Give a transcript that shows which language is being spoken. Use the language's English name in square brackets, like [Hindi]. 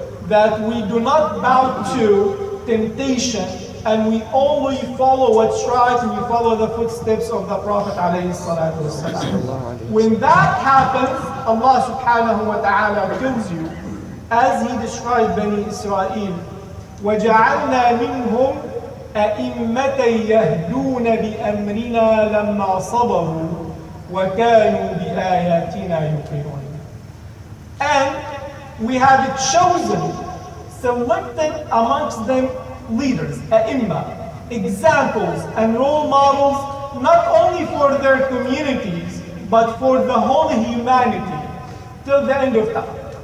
[English] That we do not bow to temptation and we only follow what's right and we follow the footsteps of the Prophet alayhi salatu wasalam. When that happens, Allah subhanahu wa ta'ala kills you, as He described Bani Israel. [Arabic] وَجَعَلْنَا مِنْهُمْ أئمة يهدون بأمرنا لما صبروا وكانوا بآياتنا يوقنون. [English] And we have chosen, selected amongst them leaders, أئمة, examples and role models, not only for their communities, but for the whole humanity, till the end of time.